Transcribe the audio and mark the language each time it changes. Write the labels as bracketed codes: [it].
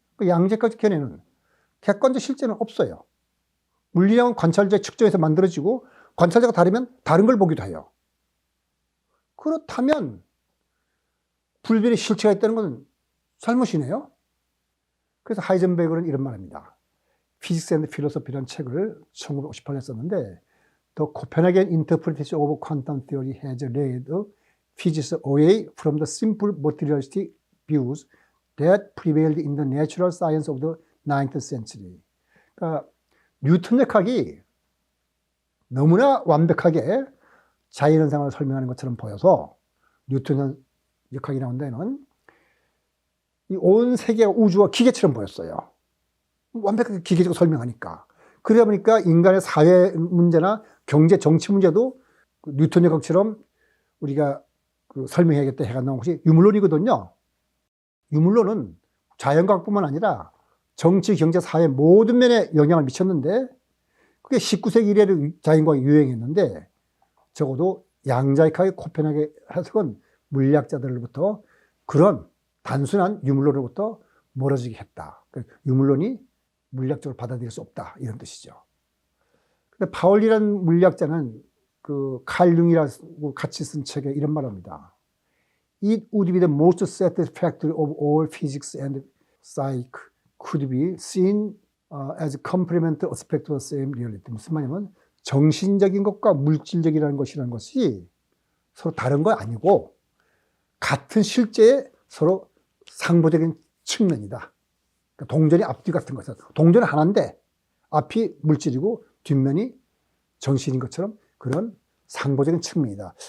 [ko] 그 양자적 견해는 객관적 실제는 없어요. 물리학은 관찰자의 측정에서 만들어지고 관찰자가 다르면 다른 걸 보기도 해요. 그렇다면 불변의 실체가 있다는 것은 잘못이네요. 그래서 하이젠베그는 이런 말입니다. [en] Physics and Philosophy [ko] 라는 책을 1958년에 썼는데 [en] The Copenhagen Interpretation of Quantum Theory has led physics away from the simple materialistic views that prevailed in the natural science of the 19th century. [ko] 그러니까 뉴턴 역학이 너무나 완벽하게 자연현상을 설명하는 것처럼 보여서 뉴턴 역학이 나온 데는 이 온 세계가 우주와 기계처럼 보였어요. 완벽하게 기계적으로 설명하니까. 그러다 보니까 인간의 사회 문제나 경제, 정치 문제도 뉴턴 역학처럼 우리가 설명해야겠다 해가 나온 것이 유물론이거든요. 유물론은 자연과학뿐만 아니라 정치, 경제, 사회 모든 면에 영향을 미쳤는데 그게 19세기 이래로 자연과학이 유행했는데 적어도 양자역학의 코펜하겐 해석은 물리학자들로부터 그런 단순한 유물론으로부터 멀어지게 했다. 유물론이 물리학적으로 받아들일 수 없다 이런 뜻이죠. 근데 파울리라는 물리학자는 그 칼 융이라고 같이 쓴 책에 이런 말을 합니다. [en] It would be the most satisfactory of all physics and psych could be seen as complementary aspects of the same reality. [ko] 무슨 말이냐면 정신적인 것과 물질적이라는 것이라는 것이 서로 다른 거 아니고 같은 실제의 서로 상보적인 측면이다. 그러니까 동전이 앞뒤 같은 것은 동전은 하나인데 앞이 물질이고 뒷면이 정신인 것처럼 그런 상보적인 측면이다.